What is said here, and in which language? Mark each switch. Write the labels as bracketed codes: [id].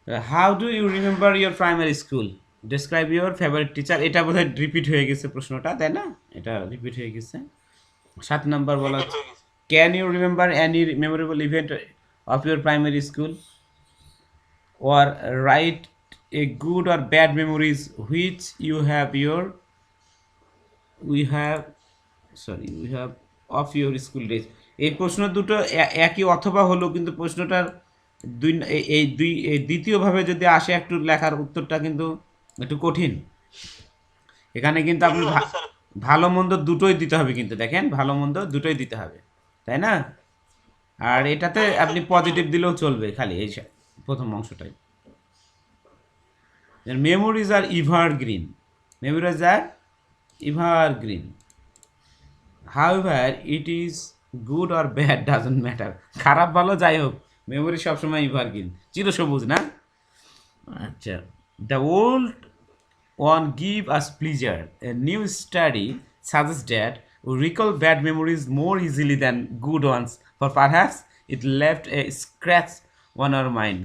[en] How do you remember your primary school? Describe your favourite teacher. [bn] এটা বোধহয় repeat হয়ে গেছে প্রশ্নটা, তাই না? এটা রিপিট হয়ে গেছে। 7 নম্বর বলা cricket হচ্ছে, হয়ে গেছে। [en] Can you remember any memorable event of your primary school? or write a good or bad memories which you have your we have we have of your school days। [bn] এই প্রশ্ন দুটো একই অথবা হলো, কিন্তু প্রশ্নটার এই দ্বিতীয়ভাবে যদি আসে একটু লেখার উত্তরটা কিন্তু একটু কঠিন। এখানে কিন্তু আপনি এগুলো হবে স্যার। ভালো মন্দ দুটোই দিতে হবে, কিন্তু দেখেন ভালো মন্দ দুটোই দিতে হবে, তাই না? আর এটাতে আপনি পজিটিভ দিলেও চলবে, খালি এই প্রথম অংশটাই। [en] Memories are evergreen. Memories are evergreen. However, it is good or bad doesn't matter. [bn] খারাপ ভালো যাই হোক, মেমোরি সবসময় evergreen, চিরসবুজ না? [en] আচ্ছা, the old one give us pleasure. A new study suggests that we recall bad memories more easily than good ones, for perhaps it left a scratch on our mind.